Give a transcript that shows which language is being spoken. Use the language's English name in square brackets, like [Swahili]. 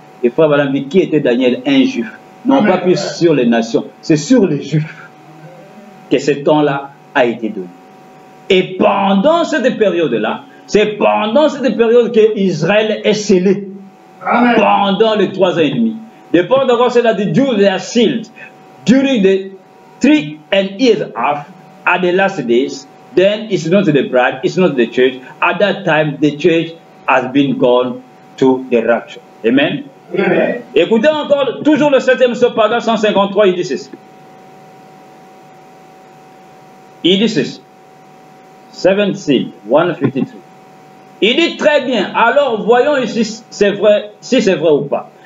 [French] Et frère Madame dit, qui était Daniel? Un juif. Non pas plus sur les nations, c'est sur les juifs que ce temps-là a été donné. Et pendant cette période-là, c'est pendant cette période que Israël est scellé. Amen. Pendant les 3 ans et demi. [English] The point of God said that the Jews are sealed during the 3 years and a half at the last days. Then it's not the bride, it's not the church. At that time, the church has been gone to the rapture. Amen. Amen. [French] Écoutez encore, toujours le 7e paragraphe 153, il dit ceci. Il dit ceci. [English] 7 seal, [French] 153. Il dit très bien, alors voyons ici c'est vrai, si c'est vrai ou pas.